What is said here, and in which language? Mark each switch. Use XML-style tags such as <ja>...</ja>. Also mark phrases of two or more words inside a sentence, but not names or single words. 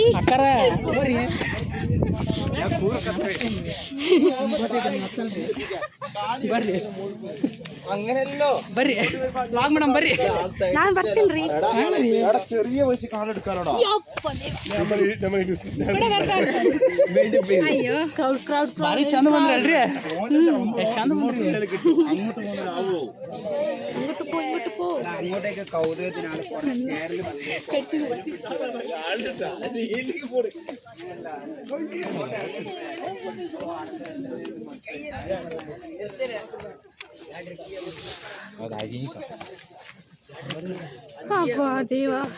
<kn>ಅಕ್ಕಾರ ಬರ್ರಿ ಬರ್ರಿ ಬರ್ರಿ ಲಾಗ್ ಮೇಡಮ್ ಬರ್ರಿ. ನಾನು ಬರ್ತೀನಿ. ಅಯ್ಯೋ ಕ್ರೌಡ್ ಕ್ರೌಡ್ ಭಾರಿ ಚಂದ ಬಂದ್ರಲ್ರಿ? ಎಷ್ಟು ಚಂದ ಬಂದ್ರಿ.</kn> <ml>അങ്ങോട്ട് പോ ഇങ്ങോട്ട് പോ. അങ്ങോട്ടേക്ക് കൗതുകത്തിനാണ്</ml> <kn>ಅಬ್ಬಾ ದೇವ.</kn>